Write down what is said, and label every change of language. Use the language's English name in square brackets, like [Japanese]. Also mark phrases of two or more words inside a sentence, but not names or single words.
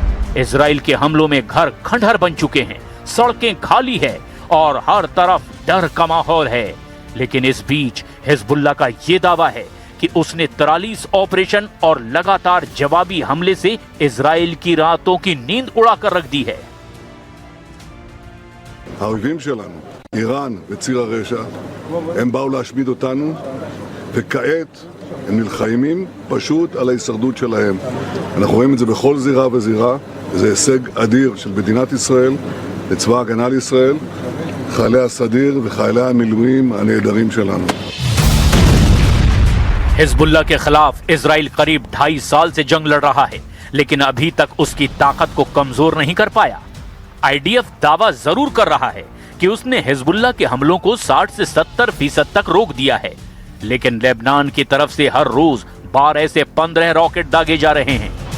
[Hindi] इजराइल के हमलों में घर खंडहर बन चुके हैं, सड़कें खाली है और हर तरफ डर का माहौल है। लेकिन इस बीच हिजबुल्लाह का यह दावा है कि उसने 43 ऑपरेशन और लगातार जवाबी हमले से इजराइल की रातों की नींद उड़ाकर रख दी है। [Hebrew] האויבים שלנו, איראן וציר הרשע, הם באו להשמיד אותנו, וכעת הם נלחמים פשוט על ההישרדות שלהם. אנחנו רואים את זה בכל זירה וזירה, זה הישג אדיר של מדינת ישראל, לצבא ההגנה לישראל, חיילי הסדיר וחיילי המילואים הנהדרים שלנו. [Hindi] हिजबुल्लाह के खिलाफ इजराइल करीब 2.5 साल से जंग लड़ रहा है, लेकिन अभी तक उसकी ताकत को कमजोर नहीं कर पाया। आईडीएफ दावा जरूर कर रहा है कि उसने हिजबुल्लाह के हमलों को 60 से 70% तक रोक दिया है, लेकिन लेबनान की तरफ से हर रोज 12 से 15 रॉकेट दागे जा रहे हैं।